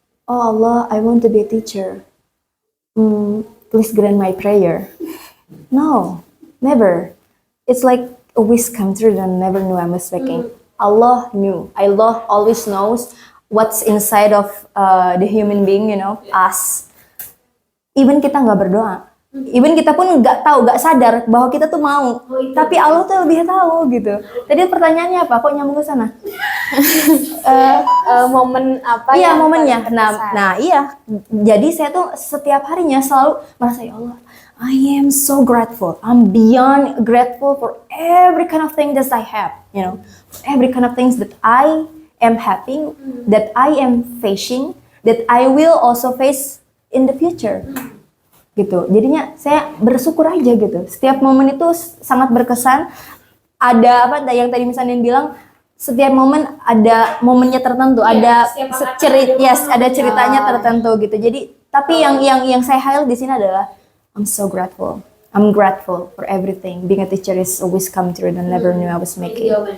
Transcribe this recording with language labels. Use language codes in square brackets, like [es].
[en] Oh Allah, I want to be a teacher. Please grant my prayer. No, never. It's like a wish come true that I never knew I was making. Allah knew. Allah always knows what's inside of the human being, you know, us. [id] Even kita nggak berdoa. Even kita pun nggak tahu, nggak sadar bahwa kita tuh mau, tapi Allah tuh lebih tahu gitu. Tadi pertanyaannya apa? Kok nyambung ke sana? Momen apa? Iya momennya. paling berkesan? Nah iya. Jadi saya tuh setiap harinya selalu merasa ya Allah, [en] I am so grateful. I'm beyond grateful for every kind of thing that I have. You know, every kind of things that I am having, that I am facing, that I will also face in the future. [id] Gitu. Jadinya saya bersyukur aja gitu. Setiap momen itu sangat berkesan. Ada apa yang tadi misalnya bilang, setiap momen ada momennya tertentu, ada ada ceritanya tertentu gitu. Jadi tapi yang saya highlight di sini adalah [en] I'm so grateful. I'm grateful for everything. Being a teacher is always come true and never knew I was making.